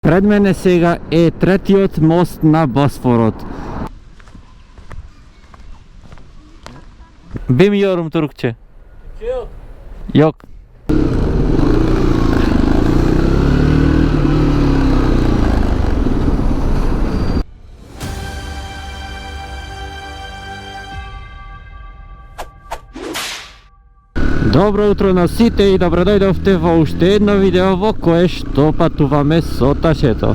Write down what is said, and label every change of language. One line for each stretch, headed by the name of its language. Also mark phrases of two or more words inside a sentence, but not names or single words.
Macedonian: Пред мене сега е третиот мост на Босфорот.
Turkish: Bilmiyorum Türkçe. Yok.
Macedonian: Добро утро на сите и добро дојдовте во уште едно видео во кое што патуваме со ташето.